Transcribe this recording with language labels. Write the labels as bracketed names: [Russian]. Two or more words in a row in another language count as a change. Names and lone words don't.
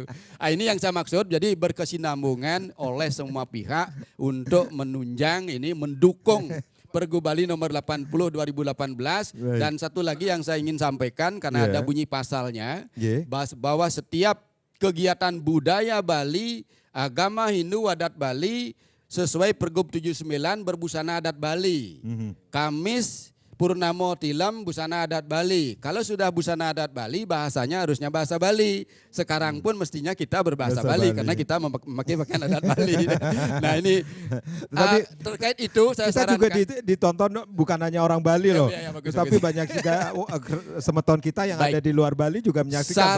[Indonesian] Nah, ini yang saya maksud, jadi berkesinambungan oleh semua pihak untuk menunjang ini, mendukung Pergub Bali nomor 80 2018 dan satu lagi yang saya ingin sampaikan karena ada bunyi pasalnya bahwa setiap kegiatan budaya Bali, agama Hindu adat Bali sesuai Pergub 79 berbusana adat Bali. Kamis Purnamo Tilam busana adat Bali. Kalau sudah busana adat Bali, bahasanya harusnya bahasa Bali. Sekarang pun mestinya kita berbahasa Bali karena kita memakai pakaian adat Bali. Nah ini terkait itu saya kita sarankan. juga ditonton bukan hanya orang Bali loh, Ya, bagus, tapi bagus. banyak juga semeton kita yang ada di luar Bali juga menyaksikan saat